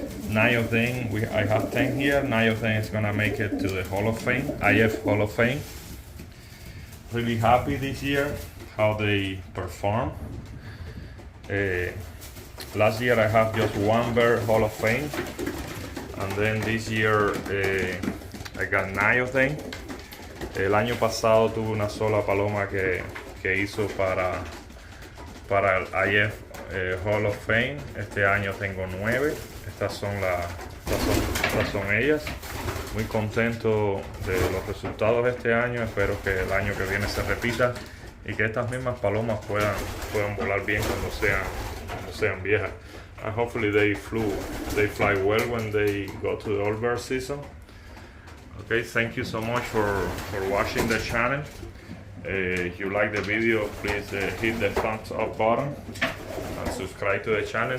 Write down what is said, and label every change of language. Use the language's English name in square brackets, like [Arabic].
[English] 9 of them, I have 10 here, 9 of them is gonna make it to the Hall of Fame, IF Hall of Fame. Really happy this year how they perform. Last year I have just 1 bird Hall of Fame, and then this year I got 9 of them. [Spanish] El año pasado tuve una sola paloma que hizo para el IF Hall of Fame. Este año tengo 9. Estas son ellas. Muy contento de los resultados de este año. Espero que el año que viene se repita y que estas mismas palomas puedan volar bien cuando sean viejas. [English] And hopefully they fly well when they go to the old bird season. Okay, thank you so much for watching the channel. If you like the video, please hit the thumbs up button and subscribe to the channel.